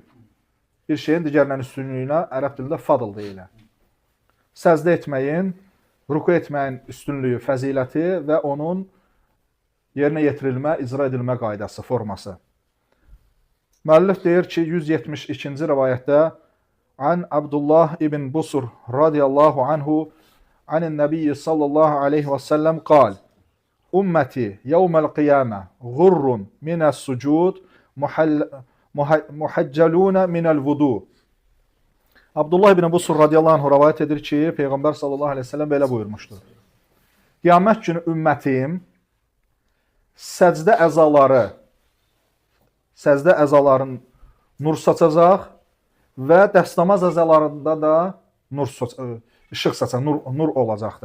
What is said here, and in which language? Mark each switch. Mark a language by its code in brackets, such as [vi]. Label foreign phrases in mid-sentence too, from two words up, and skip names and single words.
[az] Bir şeyin digərindən üstünlüyünə ərəb dilində fadl deyilir. Səzdə etməyin, ruku etməyin üstünlüyü, fəziləti və onun yerinə yetirilmə, icra edilmə qaydası, forması. Müəllif deyir ki, 172-ci rivayətdə [ar] عن عبد الله بن بسر رضي الله عنه عن النبي صلى الله عليه وسلم قال أمتي يوم القيامة غر من السجود محجلون من الوضوء. [az] Abdullah ibn Busur [ar] رضي الله عنه [az] rivayət edir ki, Peyğəmbər [ar] صلى الله عليه وسلم [az] belə buyurmuşdur. Qiyamət günü ümmətim səcdə əzaların nur saçacaq və dəstəmaz əzalarında da işıq saçan, nur olacaqdır.